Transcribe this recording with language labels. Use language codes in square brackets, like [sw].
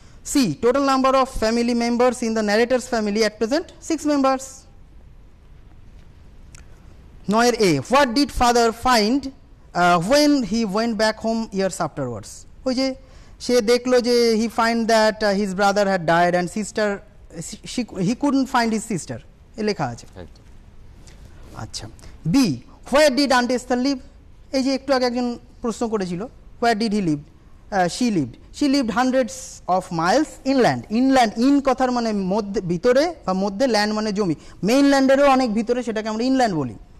[en] C, total number of family members in the narrator's family at present 6 members. 9-এর A, what did father find when he went back home years afterwards, [bn] ওই যে সে দেখলো যে [en] he find that his brother had died and sister, he couldn't find his sister, [bn] এ লেখা আছে। আচ্ছা B, [en] where did Aunt Esther live, [bn] এই যে একটু আগে একজন প্রশ্ন করেছিল, [en] where did he live, she lived hundreds of miles inland, [bn] in কথার মানে মধ্যে, ভিতরে বা মধ্যে, ল্যান্ড মানে জমি, মেইনল্যান্ডেরও অনেক ভিতরে, সেটাকে আমরা ইনল্যান্ড বলি।